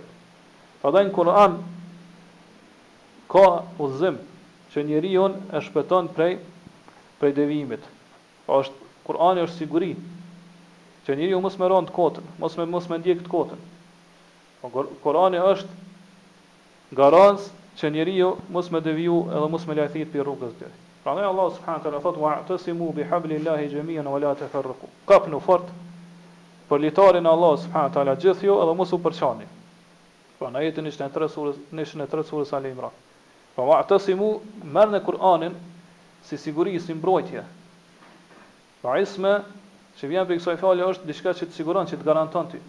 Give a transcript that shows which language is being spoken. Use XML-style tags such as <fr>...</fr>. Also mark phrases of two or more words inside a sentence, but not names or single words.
<sq>Prandaj në Kur'an ka udhëzim që njeriu e shpëton prej devijimit. Po Kur'ani është siguri që njeriu mos më rënd kotën, mos më ndjek të kotën. Po Kur'ani është garancë që njeriu mos më deviju edhe mos më lajthit për rrugës drejt. Prandaj Allah</sq> <ar>سبحانه وتعالى</ar> <sq>thot</sq> <ar>واعتصموا بحبل الله جميعا ولا تفرقوا.</ar> <sq>Kapnu fort për litarin e Allah</sq> <ar>سبحانه وتعالى</ar> <sq>gjithë ju edhe mos u përçani. Pra në ajetin 23 surës Al Imran. Pa wa'tasimu merrni Kur'anin si siguri, si mbrojtje. Pa isme që vjen për kësaj fjalë është diçka që të siguron, që të garanton ty.</sq>